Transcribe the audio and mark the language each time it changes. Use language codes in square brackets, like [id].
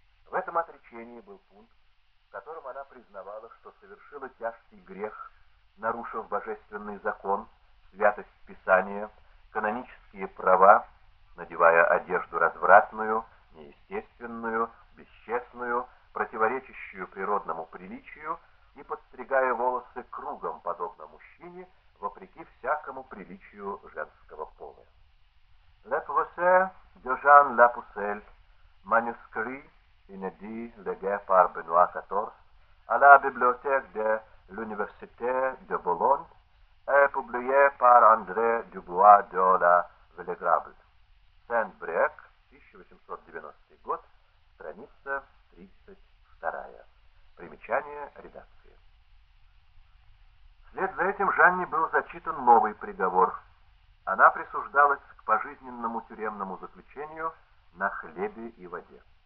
[ru] В этом отречении был пункт, в котором она признавала, что совершила тяжкий грех, нарушив божественный закон, святость Писания, канонические права, надевая одежду развратную, неестественную, бесчестную, противоречащую природному приличию и подстригая волосы кругом, подобно мужчине, вопреки всякому приличию женского пола. [fr] «Le procès de Jean Lapucelle, manuscrit inédit légué par Benoît XIV, à la bibliothèque de l'Université de Bologne, est publié par André Dubois de la Vélégrable. [ru] Saint-Brieuc, 1890 год, страница 32. Примечание редакции». Вслед за этим Жанне был зачитан новый приговор. Она присуждалась к пожизненному тюремному заключению на хлебе и воде.